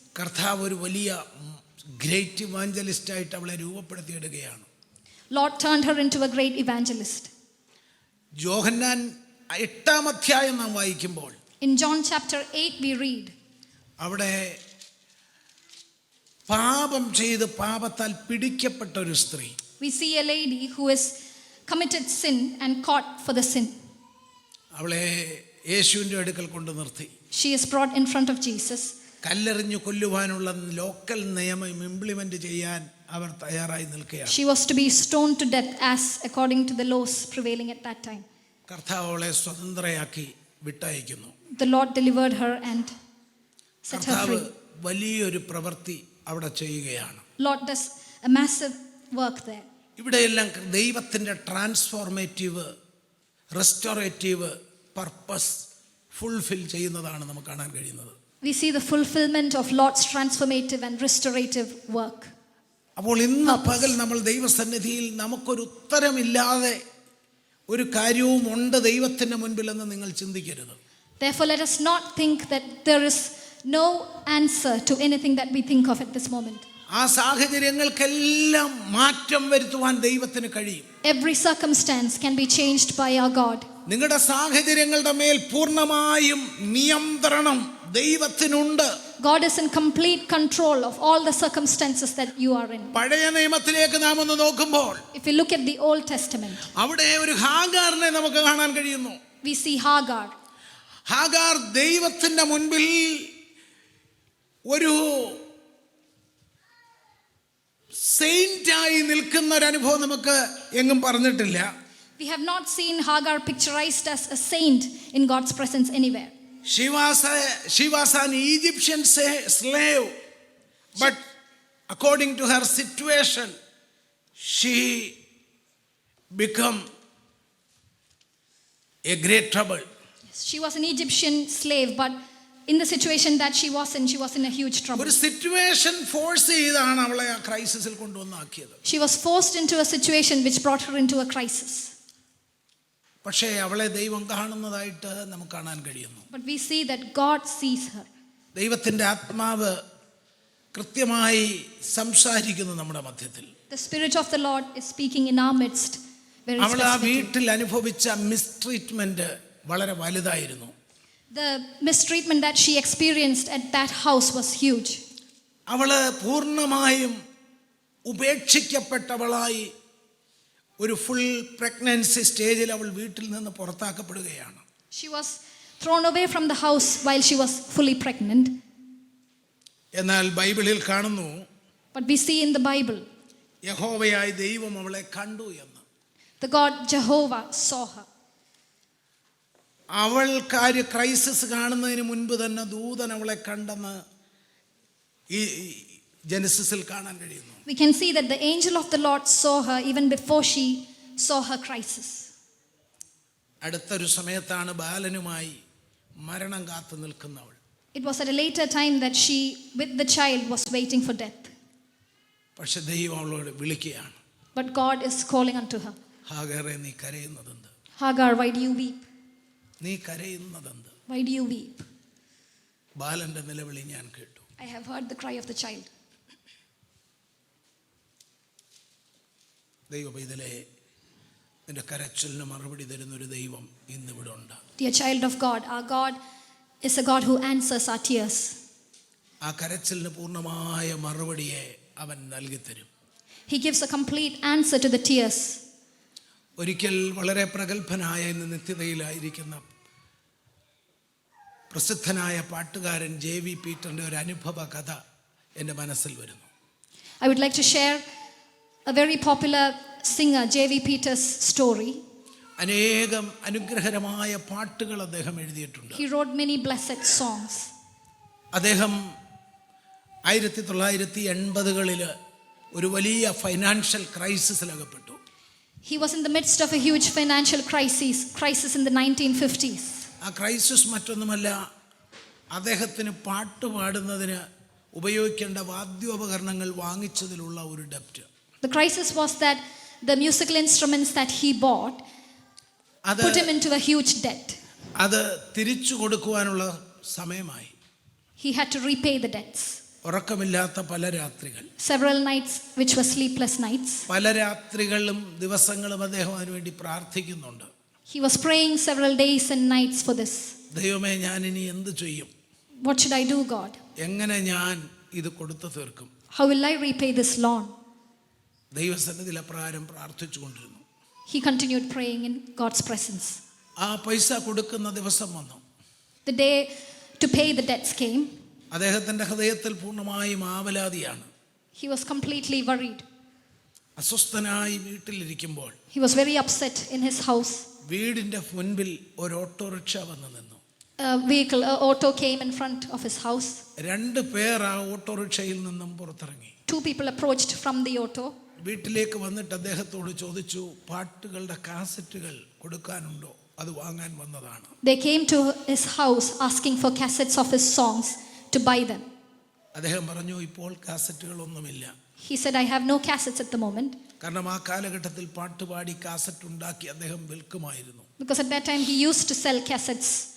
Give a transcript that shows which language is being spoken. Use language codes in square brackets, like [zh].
[ml] കർത്താവ് ഒരു വലിയ [en] great evangelist [ml] ആയിട്ട് അവളെ രൂപപ്പെടുത്തിയിടുകയാണ്. [en] Lord turned her into a great evangelist. [ml] യോഹന്നാൻ 8-ാം അധ്യായം നാം വായിക്കുമ്പോൾ [en] In John chapter 8 we read, [ml] അവിടെ പാപം ചെയ്ത് പാപത്താൽ പിടിക്കപ്പെട്ട ഒരു സ്ത്രീ. [en] We see a lady who has committed sin and caught for the sin. [ml] അവളെ യേശുവിൻ്റെ അടുക്കൽ കൊണ്ടു നിർത്തി. [en] She is brought in front of Jesus. [ml] കല്ലെറിഞ്ഞു കൊല്ലുവാനുള്ള ലോക്കൽ നിയമം ഇംപ്ലിമെന്റ് ചെയ്യാൻ അവർ തയ്യാറായി നിൽക്കുകയാണ്. [en] She was to be stoned to death as according to the laws prevailing at that time. [ml] കർത്താവ് അവളെ സ്വതന്ത്രയാക്കി വിട്ടയക്കുന്നു. [en] The Lord delivered her and set her [ml] കർത്താവ് [en] free. [ml] വലിയൊരു പ്രവൃത്തി അവിടെ ചെയ്യുകയാണ്. [en] Lord does a massive work there. [ml] ഇവിടെയെല്ലാം ദൈവത്തിൻ്റെ [en] transformative, restorative purpose fulfil [ml] ചെയ്യുന്നതാണ് നമുക്ക് കാണാൻ കഴിയുന്നത്. [en] We see the fulfillment of Lord's transformative and restorative work. [ml] അപ്പോൾ ഇന്ന് പകൽ നമ്മൾ ദൈവസന്നിധിയിൽ നമുക്കൊരു ഉത്തരമില്ലാതെ ഒരു കാര്യവും ഉണ്ട് ദൈവത്തിൻ്റെ മുൻപിലെന്ന് നിങ്ങൾ ചിന്തിക്കരുത്. [en] Therefore, let us not think that there is no answer to anything that we think of at this moment. [ml] ആ സാഹചര്യങ്ങൾക്കെല്ലാം മാറ്റം വരുത്തുവാൻ ദൈവത്തിന് കഴിയും. [en] Every circumstance can be changed by our God. [ml] നിങ്ങളുടെ സാഹചര്യങ്ങളുടെ മേൽ പൂർണ്ണമായും നിയന്ത്രണം ദൈവത്തിനുണ്ട്. [en] God is in complete control of all the circumstances that you are in. [ml] പഴയ നിയമത്തിലേക്ക് നാം ഒന്ന് നോക്കുമ്പോൾ [en] If we look at the Old Testament, [ml] അവിടെ ഒരു ഹാഗാറിനെ നമുക്ക് കാണാൻ കഴിയുന്നു. [en] we see Hagar. [ml] ഹാഗാർ ദൈവത്തിന്റെ മുൻപിൽ ഒരു സെയിന്റായി നിൽക്കുന്ന ഒരു അനുഭവം നമുക്ക് എങ്ങും പറഞ്ഞിട്ടില്ല. [en] We have not seen Hagar picturized as a saint in God's presence anywhere. She was an Egyptian slave, but according to her situation, she became a great trouble. She was an Egyptian slave, but in the situation that she was in a huge trouble. [ml] ഒരു [en] situation force [ml] ചെയ്താണ് അവളെ ആ ക്രൈസിസിൽ കൊണ്ടുവന്നാക്കിയത്. [en] She was forced into a situation which brought her into a crisis. [ml] പക്ഷേ അവളെ ദൈവം കാണുന്നതായിട്ട് നമുക്ക് കാണാൻ കഴിയുന്നു. [en] But we see that God sees her. [ml] ദൈവത്തിന്റെ ആത്മാവ് കൃത്യമായി സംസാരിക്കുന്നു നമ്മുടെ മധ്യത്തിൽ. [en] The Spirit of the Lord is speaking in our midst very [ml] അവൾ ആ [en] specifically. [ml] വീട്ടിൽ അനുഭവിച്ച മിസ്ട്രീറ്റ്മെന്റ് വളരെ വലുതായിരുന്നു. [en] The mistreatment that she experienced at that house was huge. [ml] അവള് പൂർണ്ണമായും ഉപേക്ഷിക്കപ്പെട്ടവളായി ഒരു [en] full pregnancy സ്റ്റേജിൽ [ml] അവൾ വീട്ടിൽ നിന്ന് പുറത്താക്കപ്പെടുകയാണ്. [en] She was thrown away from the house while she was fully pregnant. [ml] എന്നാൽ ബൈബിളിൽ കാണുന്നു, [en] But we see in the Bible, [ml] യഹോവയായ ദൈവം അവളെ കണ്ടു എന്ന്. [en] the God Jehovah saw her. [ml] അവൾ ക്രൈസിസ് കാണുന്നതിന് മുൻപ് തന്നെ ദൂതൻ അവളെ കണ്ടെന്ന് ഈ ജെനസിസിൽ കാണാൻ കഴിയുന്നു. [en] We can see that the angel of the Lord saw her even before she saw her crisis. [ml] അടുത്തൊരു സമയത്താണ് ബാലനുമായി മരണം കാത്തു നിൽക്കുന്നവൾ. [en] It was at a later time that she with the child was waiting for death. [ml] പക്ഷെ ദൈവം അവളോട് വിളിക്കുകയാണ്. [en] But God is calling unto her. [ml] ഹാഗാറേ, നീ കരയുന്നതെന്ത്? [en] Hagar, why do you weep? [ml] നീ കരയുന്നതെന്ത്? [en] Why do you weep? [ml] ബാലന്റെ നിലവിളി ഞാൻ കേട്ടു. [en] I have heard the cry of the child. [ml] ദൈവപൈതലേ, നിന്റെ കരച്ചിലിന് മറുപടി തരുന്നൊരു ദൈവം ഇന്നിവിടെ ഉണ്ട്. [en] Dear child of God, our God is a God who answers our tears. [ml] ആ കരച്ചിലിന് പൂർണ്ണമായ മറുപടിയെ അവൻ നൽകിത്തരും. [en] He gives a complete answer to the tears. [ml] ഒരിക്കൽ വളരെ പ്രഗത്ഭനായ ഇന്ന് നിത്യതയിലായിരിക്കുന്ന പ്രസിദ്ധനായ പാട്ടുകാരൻ JV പീറ്ററിന്റെ ഒരു അനുഭവ കഥ എൻ്റെ മനസ്സിൽ വരുന്നു. [en] I would like to share a very popular singer JV Peters' story. [ml] അനേകം അനുഗ്രഹരമായ പാട്ടുകൾ അദ്ദേഹം എഴുതിയിട്ടുണ്ട്. [en] He wrote many blessed songs. [ml] അദ്ദേഹം 1980-കളിൽ ഒരു വലിയ financial ക്രൈസിസിലകപ്പെട്ടു. [en] He was in the midst of a huge financial crisis in the 1950s. [ml] ആ crisis മറ്റൊന്നുമല്ല, അദ്ദേഹത്തിന് പാട്ട് പാടുന്നതിന് ഉപയോഗിക്കേണ്ട വാദ്യോപകരണങ്ങൾ വാങ്ങിച്ചതിലുള്ള ഒരു ഡെപ്റ്റ്. [en] The crisis was that the musical instruments that he bought put him into a huge debt. [ml] അത് തിരിച്ചു കൊടുക്കുവാനുള്ള സമയമായി. [en] He had to repay the debts. [ml] ഉറക്കമില്ലാത്ത പല രാത്രികൾ, [en] Several nights which were sleepless nights. [ml] പല രാത്രികളും ദിവസങ്ങളും അദ്ദേഹം അതിനുവേണ്ടി പ്രാർത്ഥിക്കുന്നുണ്ട്. [en] He was praying several days and nights for this. [ml] ദൈവമേ, ഞാൻ ഇനി എന്ത് ചെയ്യും? [en] What should I do, God? [ml] എങ്ങനെ ഞാൻ ഇത് കൊടുത്തു തീർക്കും? [en] How will I repay this loan? [ml] ദൈവസന്നിധിയിൽ അപ്രകാരം പ്രാർത്ഥിച്ചു കൊണ്ടിരുന്നു. [en] He continued praying in God's presence. [ml] ആ പൈസ കൊടുക്കുന്ന ദിവസം വന്നു. [en] The day to pay the debts came. [ml] അദ്ദേഹത്തിന്റെ ഹൃദയത്തിൽ പൂർണ്ണമായും ആവലാതിയാണ്. [en] He was completely worried. [ml] അസ്വസ്ഥനായി വീട്ടിലിരിക്കുമ്പോൾ [en] He was very upset in his house. [ml] വീടിന്റെ മുൻപിൽ ഒരു ഓട്ടോറിക്ഷ വന്നു നിന്നു. [en] An auto came in front of his house. [ml] 2 പേർ ആ ഓട്ടോറിക്ഷയിൽ നിന്നും പുറത്തിറങ്ങി. [en] 2 people approached from the auto. [ml] വീട്ടിലേക്ക് വന്നിട്ട് അദ്ദേഹത്തോട് ചോദിച്ചു, പാട്ടുകളുടെ കാസറ്റുകൾ കൊടുക്കാനുണ്ടോ? അത് വാങ്ങാൻ വന്നതാണ്. [en] They came to his house asking for cassettes of his songs to buy them. [ml] അദ്ദേഹം പറഞ്ഞു, ഇപ്പോൾ കാസറ്റുകളൊന്നുമില്ല. [en] He said, I have no cassettes at the moment. [ml] കാരണം ആ കാലഘട്ടത്തിൽ പാട്ടുപാടി കാസറ്റ് ഉണ്ടാക്കി അദ്ദേഹം വിൽക്കുമായിരുന്നു. [en] Because at that time he used to sell cassettes.